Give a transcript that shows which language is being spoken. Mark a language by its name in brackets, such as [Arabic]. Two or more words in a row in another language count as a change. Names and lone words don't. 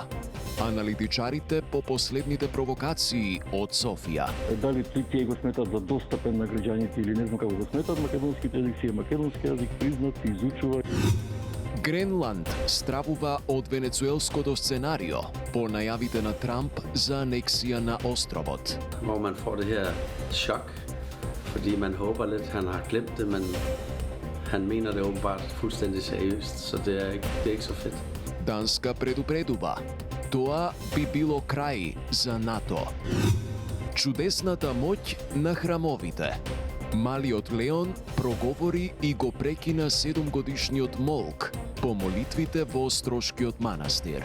[Macedonian] Аналитичарите по последните провокации од Софија. Дали тие го сметат за достапен на граѓаните или не знам како го сметат, македонскиот јазик си е македонски јазик, признат, изучува. Гренланд стравува од венецуелското сценарио по најавите на Трамп за анексија на островот. [Danish] Hvor man får det her chok, fordi man håber lidt, han har glemt det, men han mener det åbenbart fuldstændig seriøst, så det er ikke så fedt. [Macedonian] Данска предупредува. Тоа би било крај за НАТО. Чудесната моќ на храмовите. Малиот Леон проговори и го прекина 7-годишниот Молк по молитвите во Острошкиот манастир.